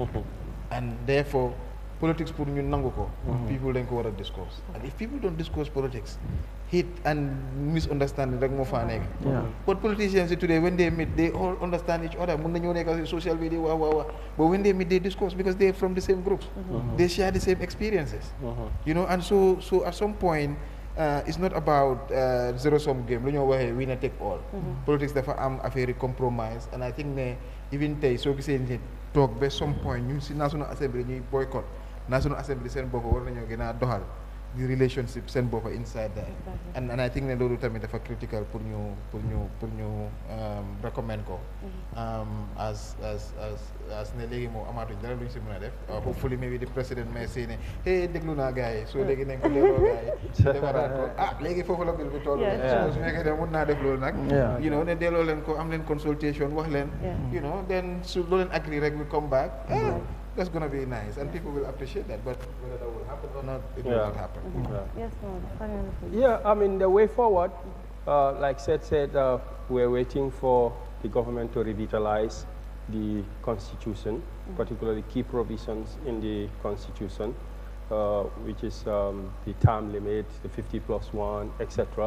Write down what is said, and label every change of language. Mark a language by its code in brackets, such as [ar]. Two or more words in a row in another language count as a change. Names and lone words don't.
[en] And therefore, politics [wo] pour ñu nangu ko, people dañ ko wara discourse. [en] And if people don't discourse politics, hate and misunderstanding [wo] rek mo fa nek. [en] But politicians today, when they meet, they all understand each other. [wo] Mun nañu nek [en] social media but when they meet, they discuss because they're from the same groups. They share the same experiences. You know, and so at some point, it's not about zero-sum game. [wo] Lu ñu waxe [en] winner take all. Politics [wo] dafa am affaire [en] compromise, and I think ne even [wo] tay so gisee ni [en] talk be some point [wo] ñun ci [en] National Assembly ñuy boycott. [wo] National Assembly seen bopp war nañoo gën a doxal [en] the relationship [wo] seen bopp [en] inside there. And I think [wo] ne loolu tamit dafa critical pour ñu recommend ko as ne léegi moo amaatuñ dara luñ si mën a def. [en] Hopefully maybe the president may say [wo] ne hey déglu naa gars yi so léegi nañ ko delloo gars yi defaraat ko léegi foofu la bil bi toll so su nekkee ne mun naa def loolu nag [en] you know [wo] ne delloo leen ko am leen consultation wax leen [en] you know then [wo] su loo leen agree rek [en] we come back. That's going to be nice, and people will appreciate that. But whether that will happen or not, it will not happen. Yes, no. Yeah, I mean, the way forward, like Seth said, we're waiting for the government to revitalize the Constitution, particularly key provisions in the Constitution, which is the term limit, the 50+1, etc.